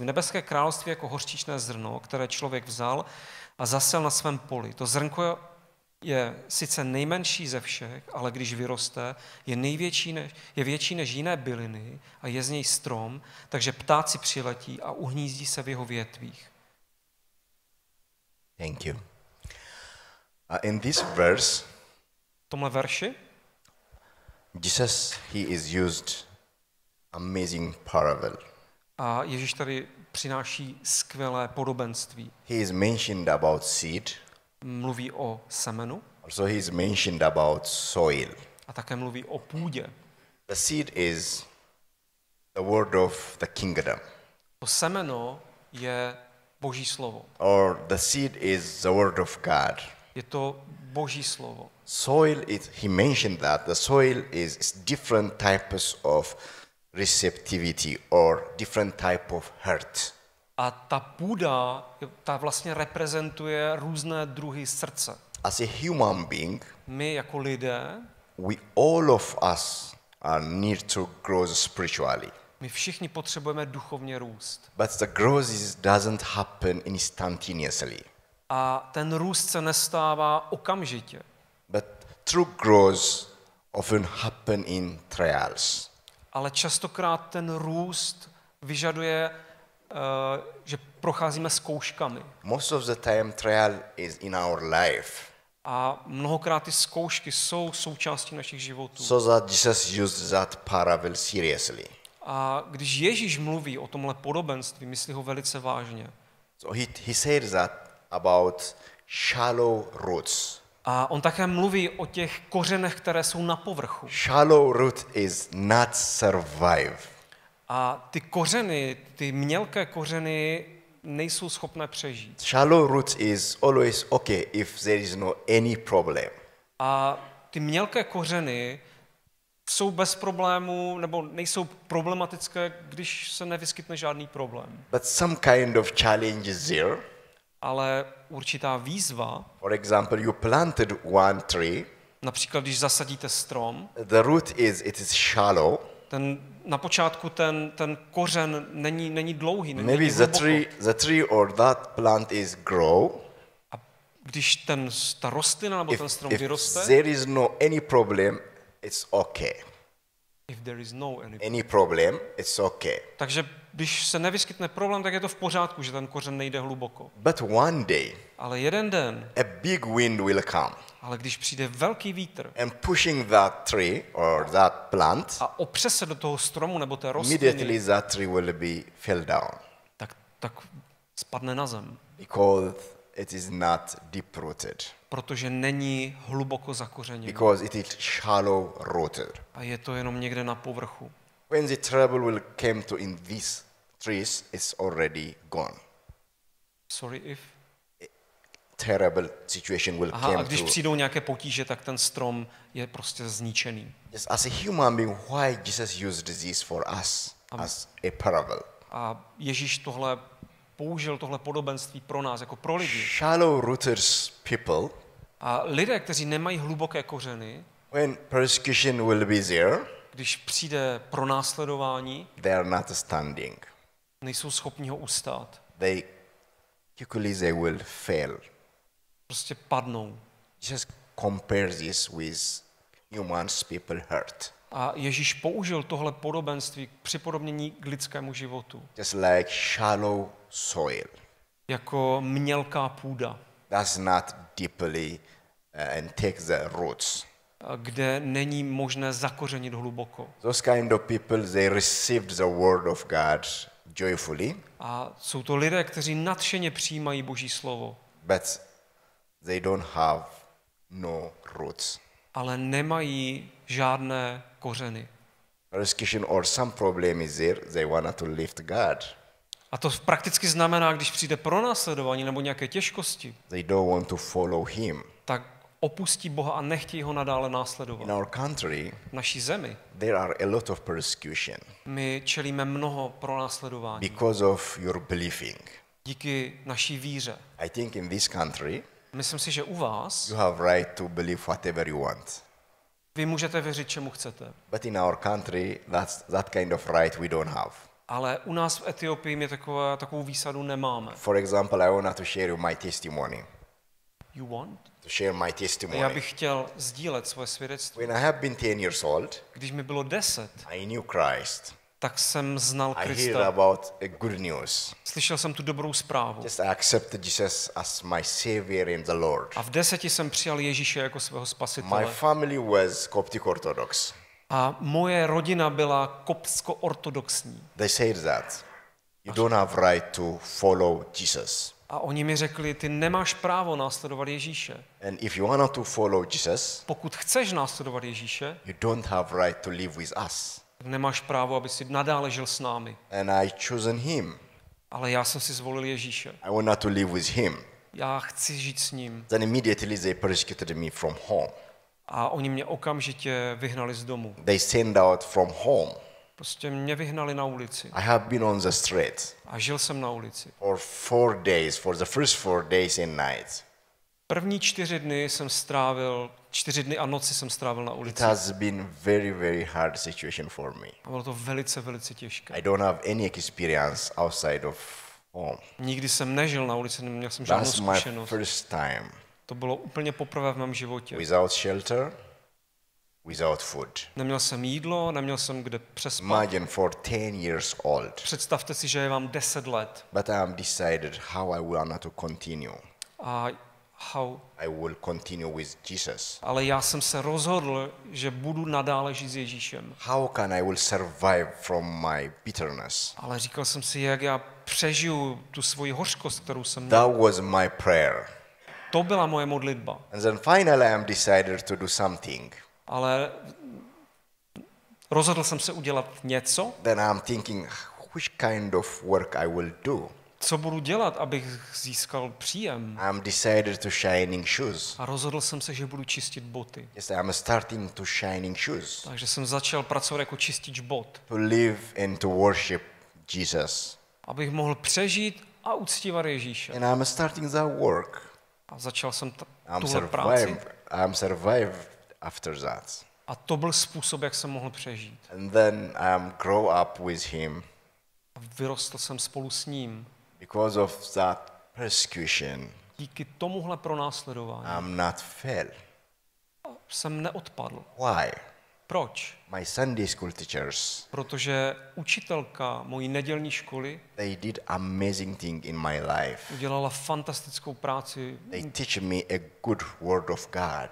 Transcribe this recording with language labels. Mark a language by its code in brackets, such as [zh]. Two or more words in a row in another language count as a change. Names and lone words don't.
[cs] Nebeské království jako hořčičné zrno, které člověk vzal a zasel na svém poli. To zrnko je sice nejmenší ze všech, ale když vyroste, je větší než jiné byliny a je z něj strom, takže ptáci přiletí a uhnízdí se v jeho větvích. [en] Thank you. In this verse, [cs] V tomhle verši [en] Jesus, he is used amazing parable. [cs] a Ježíš tady přináší skvělé podobenství. [en] He is mentioned about seed. [cs] Mluví o semenu [en] Also he is mentioned about soil. [cs] a také mluví o půdě. [en] The seed is the word of the kingdom. [cs] To semeno je Boží slovo. [en] Or the seed is the word of God. [cs] Je to Boží slovo. [en] Soil is, he mentioned that the soil is different types of receptivity or different type of hurt. [cs] A ta půda, ta vlastně reprezentuje různé druhy srdce. [en] As a human being, [cs] My jako lidé, [en] we all of us need to grow spiritually. [cs] my všichni potřebujeme duchovně růst. [en] But the growth doesn't happen instantaneously. [cs] A ten růst se nestává okamžitě. [en] But true growth often happen in trials. [cs] Ale častokrát ten růst vyžaduje, že procházíme zkouškami. [en] Most of the time trial is in our life. [cs] A mnohokrát ty zkoušky jsou součástí našich životů. [en] So that Jesus used that parable seriously. [cs] A když Ježíš mluví o tomhle podobenství, myslí ho velice vážně. [en] So he said that about shallow roots. [cs] A on také mluví o těch kořenech, které jsou na povrchu. [en] Shallow root is not survive. [cs] A ty kořeny, ty mělké kořeny nejsou schopné přežít. [en] Shallow root is always okay if there is no any problem. [cs] A ty mělké kořeny jsou bez problémů, nebo nejsou problematické, když se nevyskytne žádný problém. [en] But some kind of challenge is there. [cs] Ale určitá výzva, [en] For example, you planted one tree. [cs] například když zasadíte strom, [en] The root it is shallow. [cs] na počátku ten kořen není dlouhý, není [en] Maybe [cs] hluboko. [en] the tree or that plant is grow. [cs] A když ta rostlina nebo ten strom [en] If [cs] vyroste, [en] there is no any problem, it's okay. if there is no Any problem, it's okay. [cs] takže když se nevyskytne problém, tak je to v pořádku, že ten kořen nejde hluboko. [en] But one day, [cs] Ale jeden den [en] a big wind will come. [cs] Ale když přijde velký vítr [en] and pushing that tree or that plant, [cs] a opře se do toho stromu nebo té [en] immediately [cs] rostliny, [en] that tree will be fell down [cs] tak spadne na zem, [en] because it is not deep rooted, [cs] protože není hluboko zakořeněný. [en] because it is shallow rooted. [cs] A je to jenom někde na povrchu. [en] When the trouble will come to in these trees, it's already gone. Sorry if. Terrible situation will [cs] Aha, a [en] come [cs] když [en] to. [cs] přijdou nějaké potíže, tak ten strom je prostě zničený. [en] Yes, as a human being, why Jesus used this for us as a parable? [cs] A Ježíš použil tohle podobenství pro nás, jako pro lidi. [en] Shallow rooted people, [cs] A lidé, kteří nemají hluboké kořeny, [en] when persecution will be there, [cs] když přijde pronásledování, [en] they are not standing. [cs] nejsou schopni ho ustát. [en] They quickly will fail. [cs] Prostě padnou. [en] Jesus compares this with humans people hurt. [cs] A Ježíš použil tohle podobenství k připodobnění k lidskému životu. [en] Just like shallow soil. [cs] Jako mělká půda, [en] That's not deeply and take the roots. [cs] kde není možné zakořenit hluboko. [en] Those kind of people, they received the word of God joyfully, [cs] A jsou to lidé, kteří nadšeně přijímají Boží slovo, [en] but they don't have no roots. [cs] ale nemají žádné kořeny. [en] Persecution or some problem is there, they want to lift God. [cs] A to prakticky znamená, když přijde pronásledování nebo nějaké těžkosti, [en] They don't want to follow him. [cs] tak opustí Boha a nechtějí ho nadále následovat. [en] In our country, [cs] V naší zemi [en] there are a lot of persecution [cs] my čelíme mnoho pronásledování [en] because of your believing. [cs] díky naší víře. [en] I think in this country, [cs] Myslím si, že u vás [en] you have right to believe whatever you want. [cs] vy můžete věřit, čemu chcete. [en] But in our country, that kind of right we don't have. [cs] Ale u nás v Etiopii my takovou výsadu nemáme. [en] For example, I want to share my testimony. You want? To share my [cs] Já [en] testimony. [cs] bych chtěl sdílet svoje svědectví. [en] When I have been 10 years old, [cs] Když mi bylo 10, [en] I knew Christ. [cs] tak jsem znal [en] I heard [cs] Krista. [en] about a good news. [cs] Slyšel jsem tu dobrou zprávu. [en] Just I accepted Jesus as my Savior and the Lord. [cs] A v 10 jsem přijal Ježíše jako svého [en] My [cs] spasitele. [en] family was Coptic Orthodox. [cs] A moje rodina byla koptsko-ortodoxní. [en] They said that you don't have right to follow Jesus. [cs] A oni mi řekli, ty nemáš právo následovat Ježíše. [en] And if you want to follow Jesus, [cs] Pokud chceš následovat Ježíše, [en] you don't have right to live with us. [cs] tak nemáš právo, aby si nadále žil s námi. [en] And I chosen him. [cs] Ale já jsem si zvolil Ježíše. [en] I want to live with him. [cs] Já chci žít s ním. [en] Then immediately they persecuted me from home. [cs] A oni mě okamžitě vyhnali z domu. [en] They sent out from home. [cs] Prostě mě vyhnali na ulici. [en] I have been on the street [cs] A žil jsem na ulici. [en] for 4 days, for the first 4 days and nights. [cs] První 4 dny jsem strávil, 4 dny a noci jsem strávil na [en] It [cs] ulici. [en] has been very, very hard situation for me. [cs] A bylo to velice, velice těžké. [en] I don't have any experience outside of home. [cs] Nikdy jsem nežil na ulici, neměl jsem žádnou [en] That's my [cs] zkušenost. [en] first time. [cs] To bylo úplně poprvé v mém životě. [en] Without shelter, without food. [cs] Neměl jsem jídlo, neměl jsem kde přespat. [en] Imagine for 10 years old. [cs] Představte si, že je vám 10 let. [en] But I am decided how I want to continue. [cs] A [en] I will continue with Jesus. [cs] ale já jsem se rozhodl, že budu nadále žít s Ježíšem. [en] How can I will survive from my bitterness? [cs] Ale říkal jsem si, jak já přežiju tu svoji hořkost, kterou jsem měl. [en] That was my prayer. [cs] To byla moje modlitba. [en] And then finally I am decided to do something. [cs] Ale rozhodl jsem se udělat něco, [en] Then I'm thinking which kind of work I will do. [cs] co budu dělat, abych získal příjem. [en] I'm decided to shining shoes. [cs] A rozhodl jsem se, že budu čistit boty. [en] Yes, I'm starting to shining shoes. [cs] Takže jsem začal pracovat jako čistič bot, [en] To live and to worship Jesus. [cs] abych mohl přežít a uctívat Ježíše. [en] And I'm starting that work. [cs] A začal jsem [en] I'm [cs] tuhle práci. [en] survived after that. [cs] A to byl způsob, jak jsem mohl přežít. [en] And then I grow up with him [cs] A vyrostl jsem spolu s ním. [en] because of that persecution. [cs] Díky tomuhle pronásledování [en] I'm not fail. [cs] jsem neodpadl. [en] Why? [cs] Proč? [en] My Sunday school teachers, [cs] Protože učitelka mojí nedělní školy [en] they did amazing thing in my life. [cs] udělala fantastickou práci [en] They teach me a good word of God.